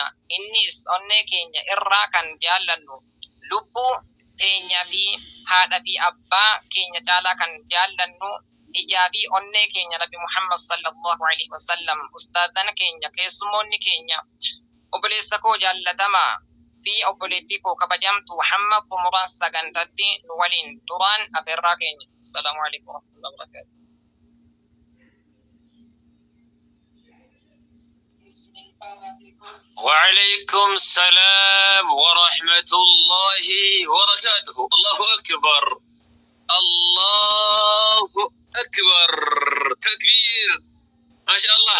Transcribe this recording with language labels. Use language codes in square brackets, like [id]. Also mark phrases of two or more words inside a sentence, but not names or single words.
[om] Innis onnee keenya irraa kan jaallannu, lubbuu teenya fi haadha fi abbaa keenya caalaa kan jaallannu, ijaa fi onnee keenya Nabi Muhammad [ar] صلى الله عليه وسلم, [om] ustaadana keenya, keessummoonni keenya, obboleessa koo jaallatamaa fi obboleettii koo kabajamtu hamma xumura sagantaatti nu waliin turaan afeerraa keenya. [ar] السلام عليكم ورحمة الله وبركاته. وعليكم السلام ورحمة الله وبركاته. الله أكبر، الله أكبر، تكبير، ما شاء الله.